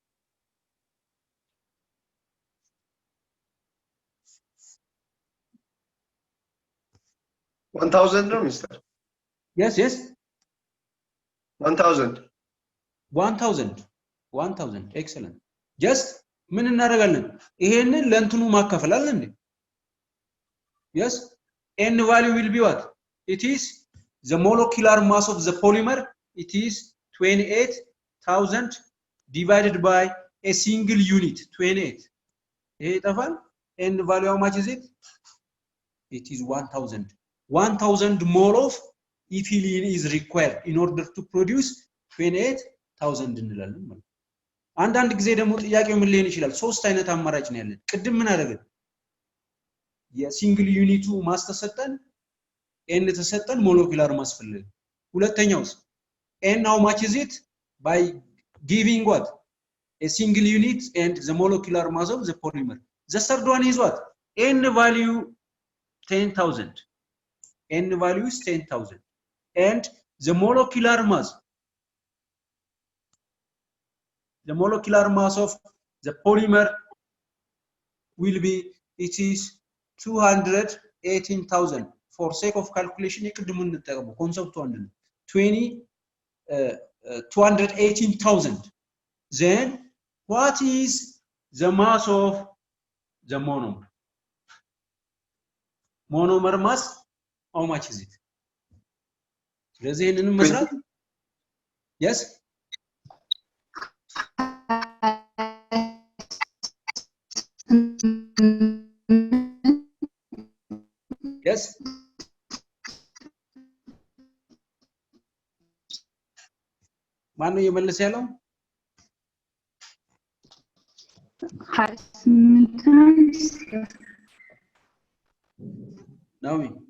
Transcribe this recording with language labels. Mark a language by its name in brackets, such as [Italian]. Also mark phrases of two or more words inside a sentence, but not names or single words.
[English] 1000 no mister yes 1000 excellent just [Amharic] ምን እናደርጋለን ይሄንን ለእንትኑ ማከፈል አይደል እንዴ [English] yes n value will be what it is the molecular mass of the polymer it is 28000 divided by a single unit 28 [Amharic] ይሄ ይጠፋል [English] n value how much is it it is 1000 mole of ethylene is required in order to produce 28000 [Amharic] እንላለን ማለት አንዳንድ ጊዜ ደግሞ ጥያቄው ምን ሊሆን ይችላል ሶስት አይነት አማራጭ ነው ያለን ቅድም ምን አደረግን [English] የsingle unit mass [Amharic] ተሰጠን n ተሰጠን [English] molecular mass [Amharic] ፈለግን ሁለተኛውስ [English] n how much is it by giving what a single unit and the molecular mass of the polymer the third one is what n value 10000 n value is 10000 and the molecular mass of the polymer will be it is 218000 for sake of calculation [Amharic] የቅድሙን እንጠቀሙ ኮንሰፕቱ አንድ ነው [English] 218000 then what is the mass of the monomer mass how much is it [Amharic] ስለዚህ ይሄንን መስራት [English] yes [Amharic] yes ማን ነው የመለሰ ያለው ናዊ